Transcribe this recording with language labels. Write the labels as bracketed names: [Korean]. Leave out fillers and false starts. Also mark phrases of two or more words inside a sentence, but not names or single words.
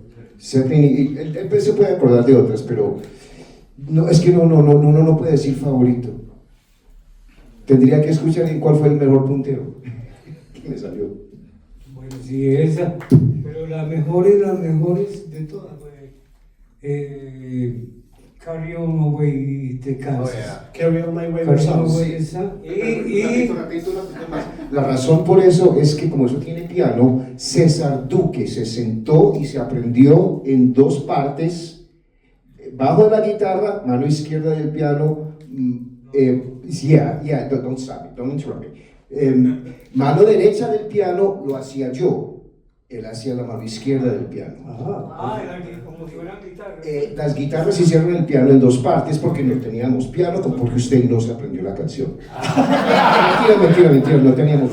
[Spanish] Zeppelin, y él se puede acordar de otras, pero no, es que no puede decir favorito. Tendría que escuchar cuál fue el mejor punteo que me salió. Bueno, sí, esa, pero las mejores de todas fue Carry On Away de Kansas. Carry On My Carry Wayward On Sons. Away esa. La razón por eso es que como eso tiene piano, César Duque se sentó y se aprendió en dos partes, bajo de la guitarra, mano izquierda del piano, [English] don't stop me, don't interrupt me. [Spanish] Mano derecha del piano lo hacía yo, él hacía la mano izquierda del piano. Como si fueran guitarras. Las guitarras hicieron el piano en dos partes porque no teníamos piano, porque usted no se aprendió la canción. Mentira, no teníamos.